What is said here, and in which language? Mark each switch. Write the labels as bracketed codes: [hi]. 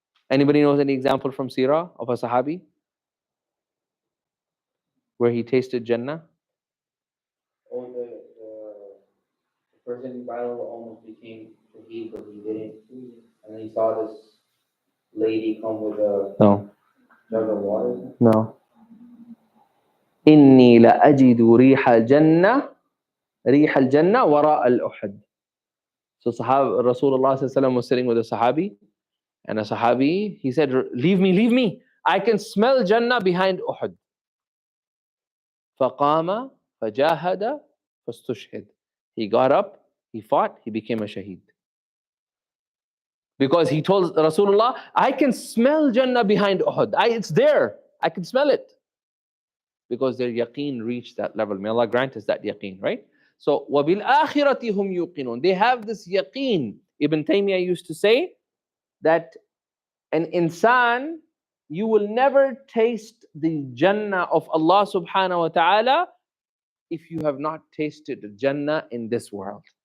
[en] Anybody knows any example from Sirah of a Sahabi where he tasted Jannah? Oh, the person in the Bible almost became Shaheed, but he didn't. And then he saw this lady come with a jug of water. No. [ar] إني لأجد ريح الجنة وراء الأحد. [en] So Rasulullah was sitting with a Sahabi, and a Sahabi, he said, leave me. I can smell Jannah behind Uhud. [ar] فقام فجاهد فاستشهد. [en] He got up, he fought, he became a shaheed. Because he told Rasulullah, I can smell Jannah behind Uhud. It's there. I can smell it. Because their yaqeen reached that level. May Allah grant us that yaqeen, right? [ar] So, وَبِالْآخِرَةِ هُمْ يُوقِنُونَ. [en] They have this yaqeen. Ibn Taymiyyah used to say that an insan, you will never taste the Jannah of Allah subhanahu wa ta'ala if you have not tasted the Jannah in this world.